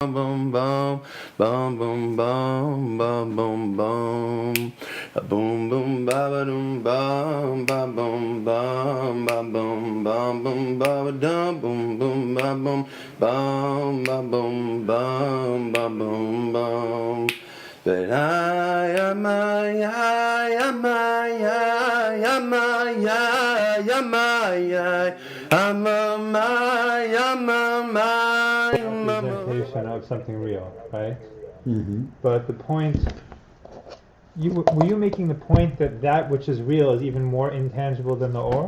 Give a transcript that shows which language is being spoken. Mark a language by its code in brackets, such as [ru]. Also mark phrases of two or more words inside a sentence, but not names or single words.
[en] boom boom boom boom boom boom boom boom a boom boom ba ba dum bum ba boom bum ba boom bum boom ba dum boom boom ba boom bum ba boom bum ba boom bum. But I am representation of something real, right? But the point, were you making the point that that which is real is even more intangible than the or?